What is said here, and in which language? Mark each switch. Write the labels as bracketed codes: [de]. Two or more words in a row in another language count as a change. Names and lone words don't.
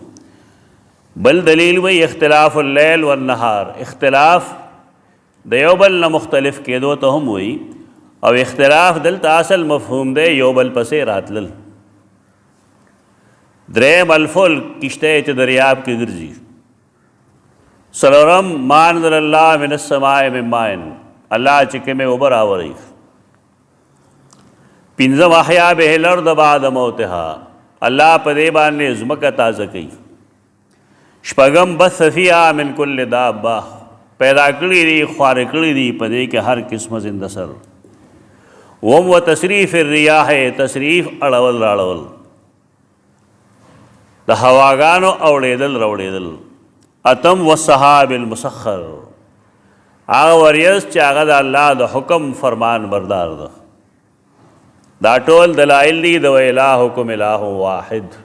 [ps] بل دلیل وی [ar] اختلاف اللیل والنهار، [ps] اختلاف د یو بل نه مختلف کېدو ته هم وایي او اختلاف دلته اصل مفهوم دی یو بل پسې راتلل. دریم الفلک کشته چې دریاب کې ګرځي. څلورم [ar] ما انزل الله من السماء من ماء [ps] الله چې کومې اوبه راوړي. پنځم [ar] احیا به الارض بعد موتها [ps] الله په دې باندې ځمکه تازه کوي. شپږم [ar] بث فیها من کل دابه [ps] پیدا کړي دي خوار کړي دي په دې کې هر قسمه زنده سر. اوم [ar] و تصریف الریاح [ps] تصریف اړول راړول د هواګانو اوړېدل راوړېدل. اتم [ar] والسحاب المسخر [ps] هغه وریځ چې هغه د الله د حکم فرمان بردار ده. دا ټول دلایل دي د [ar] الهکم اله واحد.